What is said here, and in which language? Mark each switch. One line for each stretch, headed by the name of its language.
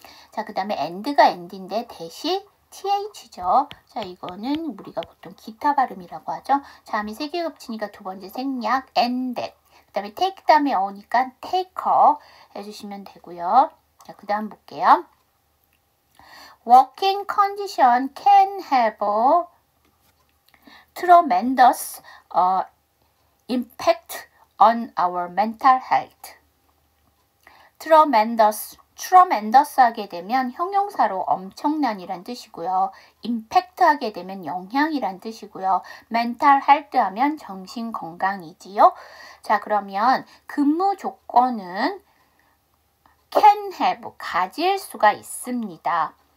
Korean: 자, 그 다음에 and가 and인데 대시 TH죠. 자, 이거는 우리가 보통 기타 발음이라고 하죠. 자, 음이 세 개 겹치니까 두 번째 생략
English: and that.
Korean: 그 다음에 take 다음에 어니까 taker 해주시면 되고요. 자, 그 다음 볼게요.
English: Working condition can have a tremendous impact on our mental health.
Korean: tremendous 하게 되면 형용사로 엄청난이란 뜻이고요. impact 하게 되면 영향이란 뜻이고요. mental health 하면 정신 건강이지요. 자, 그러면 근무 조건은
English: can have,
Korean: 가질 수가 있습니다.